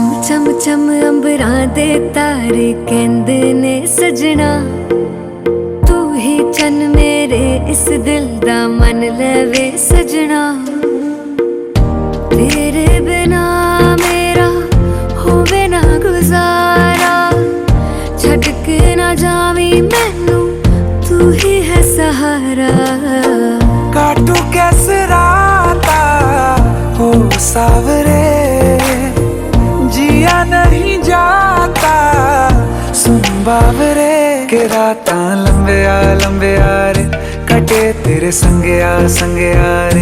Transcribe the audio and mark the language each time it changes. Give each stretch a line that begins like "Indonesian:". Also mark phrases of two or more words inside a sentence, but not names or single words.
Punjabi: ਚਮ ਚਮ ਅੰਬਰਾਂ ਦੇ ਤਾਰੇ ਕਹਿੰਦੇ ਨੇ ਸਜਣਾ, ਤੂੰ ਹੀ ਚੰਨ ਮੇਰੇ ਇਸ ਦਿਲ ਦਾ ਮਨ ਲੇਵੇ ਸਜਣਾ। ਤੇਰੇ ਬਿਨਾ ਮੇਰਾ ਹੋਵੇ ਨਾ ਗੁਜ਼ਾਰਾ, ਛੱਡ ਕੇ ਨਾ ਜਾਵੀਂ ਮੈਨੂੰ ਤੂੰ ਹੀ ਹੈ ਸਹਾਰਾ।
Hindi: काटू कैसे राता हो सावरे, जिया नहीं जाता सुन बावरे।
Punjabi: ਕੇ ਰਾਤਾਂ ਲੰਬੇ ਆ ਰੇ, ਕਟੇ ਤੇਰੇ ਸੰਗਿਆ ਰੇ।